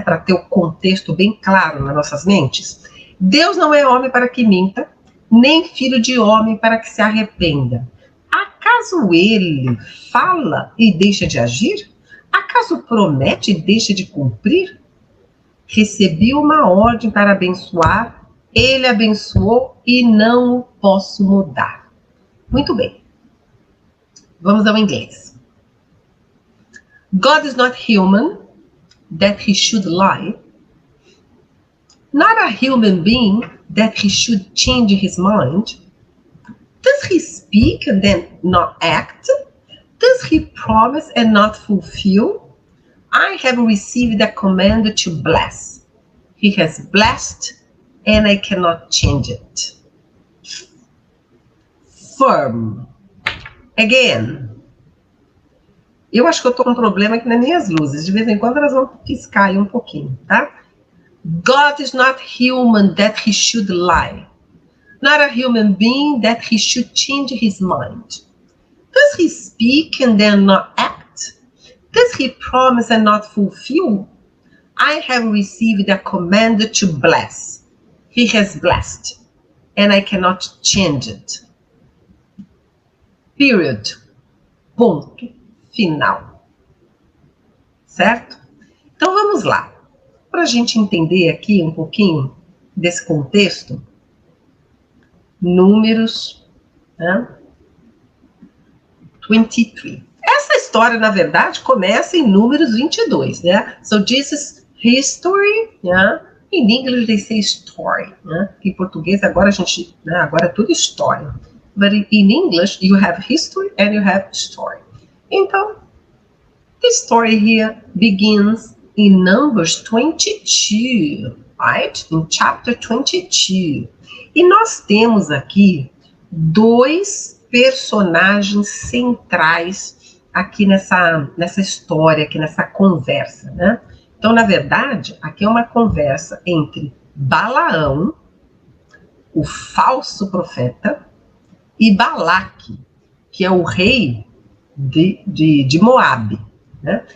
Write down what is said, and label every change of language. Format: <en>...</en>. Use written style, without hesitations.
<pt>Para ter o contexto bem claro nas nossas mentes. Deus não é homem para que minta, nem filho de homem para que se arrependa. Acaso ele fala e deixa de agir? Acaso promete e deixa de cumprir? Recebi uma ordem para abençoar, ele abençoou e não o posso mudar. Muito bem. Vamos ao inglês.</pt> <en>God is not human, that he should lie. Not a human being, that he should change his mind. Does he speak and then not act? Does he promise and not fulfill? I have received a command to bless. He has blessed and I cannot change it. Firm. Again.</en> <pt>Eu acho que eu tô com um problema aqui nas minhas luzes. De vez em quando elas vão piscar aí um pouquinho, tá?</pt> <en>God is not human that he should lie. Not a human being that he should change his mind. Does he speak and then not act? Does he promise and not fulfill? I have received a command to bless. He has blessed, and I cannot change it.</en> <pt>Period. Ponto final. Certo? Então vamos lá. Para a gente entender aqui um pouquinho desse contexto, Números 23. Essa história, na verdade, começa em Números 22, né?</pt> <en>So this is history, yeah? In English they say story, né?</en> <pt>Em português agora a gente, né? Agora é tudo história.</pt> <en>But in English you have history and you have story. Então, the story here begins in Numbers 22, right? In chapter 22.</en> <pt>E nós temos aqui dois personagens centrais aqui nessa história, aqui nessa conversa, né? Então, na verdade, aqui é uma conversa entre Balaão, o falso profeta, e Balaque, que é o rei de Moabe, né?</pt>